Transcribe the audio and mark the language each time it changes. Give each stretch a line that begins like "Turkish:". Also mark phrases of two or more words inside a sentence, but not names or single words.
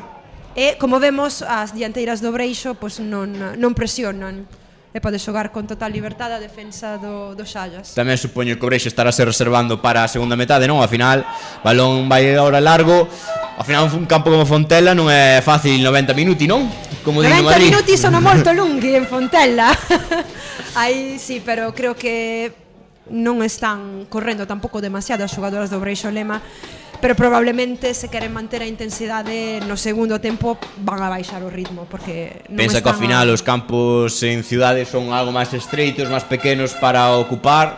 Galician: E, como vemos, as dianteiras do Breixo pois non presionan. E pode xogar con total liberdade a defensa do Xallas. Tamén supoño que o Breixo estará se reservando para a segunda metade, non? Ao final, balón vai agora largo. Ao final, un campo como Fontella non é fácil 90 minuti, non? Como
Italian: 90 minuti sono molto lunghi en Fontella.
Galician: Aí sí, pero creo que non están correndo tampouco demasiado as xogadoras do Breixo Lema, pero probablemente se queren manter a intensidade no segundo tempo van a baixar o ritmo, porque non pensa que ao final os campos en ciudades son algo máis estreitos, máis pequenos para ocupar,